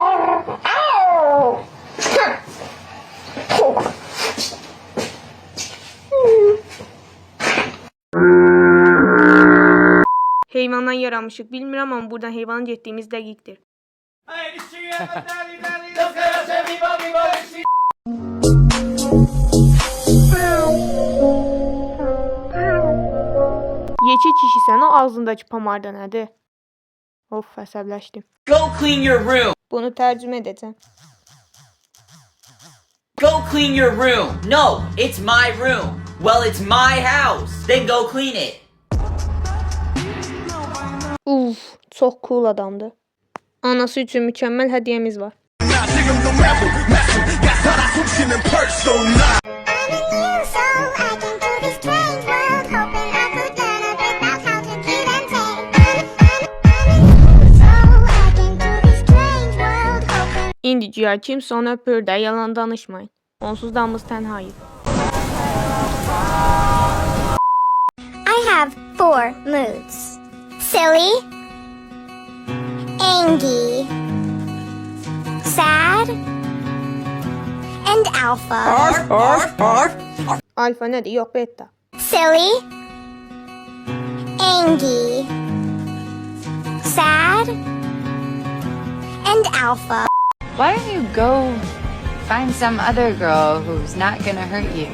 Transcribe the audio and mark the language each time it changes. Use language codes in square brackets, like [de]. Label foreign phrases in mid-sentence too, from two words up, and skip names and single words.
[az] Heyvandan yaranmışıq, bilmirəm amma buradan heyvanın getdiyimiz dəqiqdir. Yeki kişisən, o ağzındakı pamarda nədir? Of, əsəbləşdim. [en] Go clean your room. [az] Bunu tərcümə edəcəm. [en] Go clean your room. No, it's my room. Well, it's my house. Then go clean it. [az] Uf, çox cool adamdır. Anası üçün mükəmməl hədiyyəmiz var. İndi güya kimsə onu öpür də, yalan danışmayın. Onsuz da hamımız tənhayıq. [en] I have 4 moods. Silly, angry, sad, and alpha. [az] Alfa nədir? Yox, beta. [en] Silly, angry, sad, and alpha. Why don't you go find some other girl who's not gonna hurt you?